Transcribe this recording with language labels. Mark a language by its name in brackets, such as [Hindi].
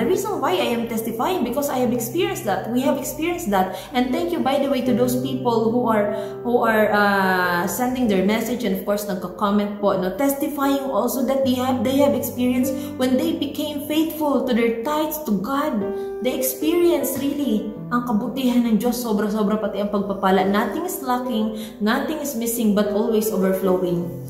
[English] The reason why I am testifying, because I have experienced that. We have experienced that. And thank you, by the way, to those people who are sending their message and of course [Filipino] nagko-comment po, no, [English] testifying also that they have experienced when they became faithful to their tithes to God. They experienced really [Filipino] ang kabutihan ng Diyos, sobra-sobra pati ang pagpapala. [English] Nothing is lacking, nothing is missing, but always overflowing.